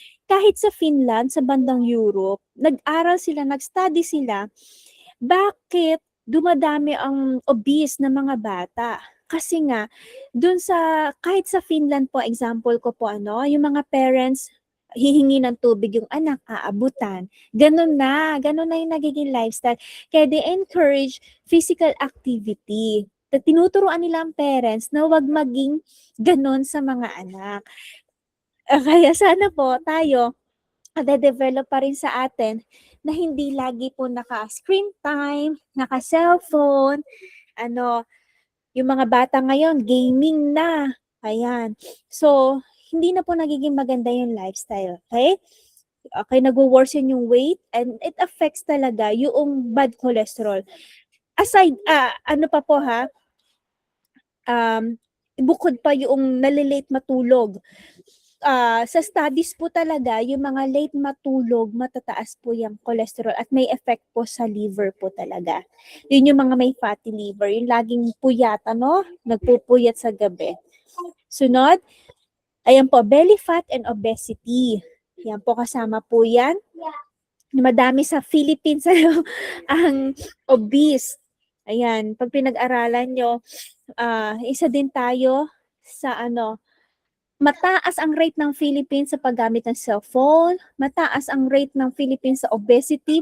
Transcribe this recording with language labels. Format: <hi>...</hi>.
<tl>Kahit sa Finland, sa bandang Europe, nag-aral sila, nag-study sila, bakit dumadami ang obese na mga bata? Kasi nga, dun sa, kahit sa Finland po, example ko po, ano, yung mga parents, hihingi ng tubig yung anak, aabutan. Ganun na yung nagiging lifestyle.</tl> <en>Kaya they encourage physical activity.</en> <tl>Tinuturuan nila ang parents na wag maging ganun sa mga anak. Kaya sana po tayo, develop pa rin sa atin na hindi lagi po naka-screen time, naka-cellphone, ano, yung mga bata ngayon, gaming na. Ayan. So, hindi na po nagiging maganda yung lifestyle. Okay?</tl> <en>Okay, nag-worsen yung weight and it affects talaga yung bad cholesterol.</en> <tl>Aside, ano pa po ha, bukod pa yung nalilate matulog. Sa studies po talaga, yung mga late matulog, matataas po yung cholesterol at may effect po sa liver po talaga. Yun yung mga may fatty liver, yung laging puyat, ano? Nagpupuyat sa gabi. Sunod, ayan po,</tl> <en>belly fat and obesity.</en> <tl>Yan po, kasama po yan. Madami sa Philippines ang obese. Ayan, pag pinag-aralan nyo, isa din tayo sa ano, mataas ang rate ng Philippines sa paggamit ng cellphone, mataas ang rate ng Philippines sa obesity.</tl>